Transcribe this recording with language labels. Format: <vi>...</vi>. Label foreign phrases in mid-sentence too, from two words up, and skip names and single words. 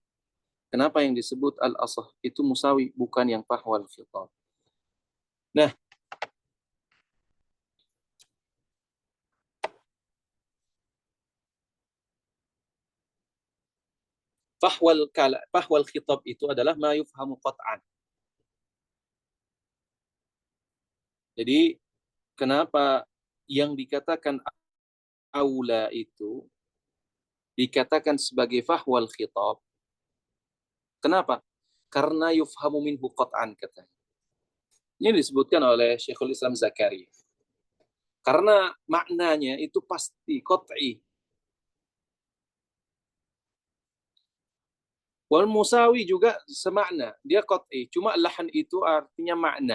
<id>Kenapa yang disebut al-asah itu musawi, bukan yang</id> <ar>فحوى الخطاب?</ar> <id>Nah,</id> <ar>فحوى الخطاب</ar> <id>itu adalah</id> <ar>ما يفهم قطعا.</ar> <id>Jadi, kenapa yang dikatakan aula itu dikatakan sebagai</id> <ar>فحوى الخطاب?</ar> <id>Kenapa? Karena</id> <ar>يفهم منه قطعا</ar> <id>katanya. Ini disebutkan oleh Syekhul Islam Zakaria. Karena maknanya itu pasti qat'i.</id> <ar>والمساوي</ar> <id>juga semakna, dia qat'i. Cuma lahan itu artinya makna.</id>